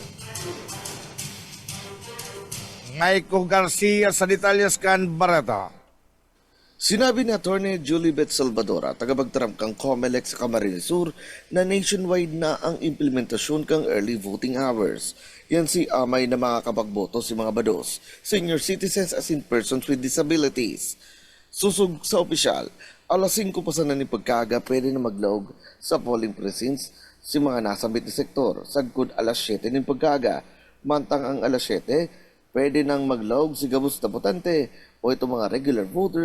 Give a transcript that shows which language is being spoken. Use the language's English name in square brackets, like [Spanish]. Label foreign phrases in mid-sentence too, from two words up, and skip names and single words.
[Bikol] Ngaiko Garcia sa detalyes kan bareta. Sinabi ni Attorney Julie Beth Salvadora, tagapagtaram kang Comelec sa Camarines Sur, na nationwide na ang implementasyon kang [English] early voting hours. [Bikol] Yan si amay na mga kapagboto si mga bados, [English] senior citizens [Bikol] as in [English] persons with disabilities. [Bikol] Susug sa opisyal, alas 5 pa sa ni pagkaga pwede na maglaog sa [English] polling precincts [Bikol] si mga nasambit na sektor. Sagkod alas 7 ni pagkaga, mantang ang alas 7, pwede nang maglaog si gabos na botante o itong mga [English] regular voters.